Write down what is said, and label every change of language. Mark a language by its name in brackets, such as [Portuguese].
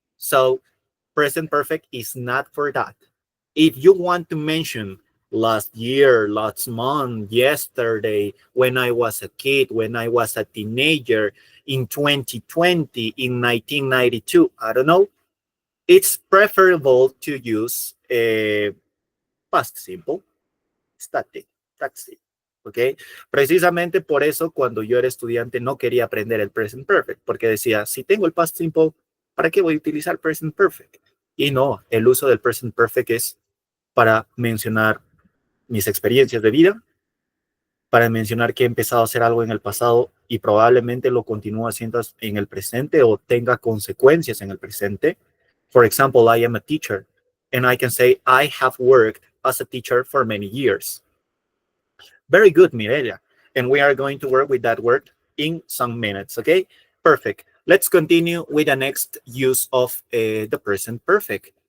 [English] So present perfect is not for that. If you want to mention last year, last month, yesterday, when I was a kid, when I was a teenager, in 2020, in 1992, I don't know, it's preferable to use past simple, static, that's it. [Spanish] ¿Ok? Precisamente por eso, cuando yo era estudiante, no quería aprender el present perfect, porque decía, si tengo el past simple, ¿para qué voy a utilizar present perfect? Y no, el uso del present perfect es para mencionar mis experiencias de vida, para mencionar que he empezado a hacer algo en el pasado y probablemente lo continúe haciendo en el presente o tenga consecuencias en el presente. [English] For example, I am a teacher, and I can say, I have worked as a teacher for many years. Very good, Mireya. And we are going to work with that word in some minutes, okay? Perfect. Let's continue with the next use of the present perfect.